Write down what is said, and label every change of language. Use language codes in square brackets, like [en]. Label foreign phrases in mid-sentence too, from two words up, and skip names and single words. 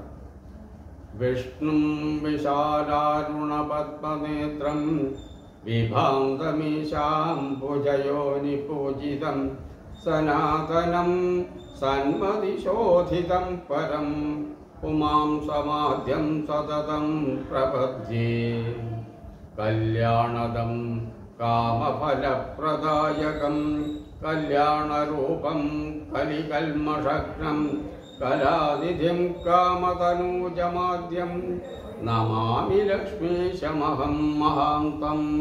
[sa] विष्णुं विशालारुणपद्मनेत्रं विभान्तमीशाम्बुजयोनिपूजितं सनातनं सन्मतिशोधितं परं पुमां समाद्यं सततं प्रपद्ये। कल्याणदं कामफलप्रदायकं कल्याणरूपं कलिकल्मषघ्नं कलानिधिं कामतनूजमाद्यं नमामि लक्ष्मीशमहं महान्तं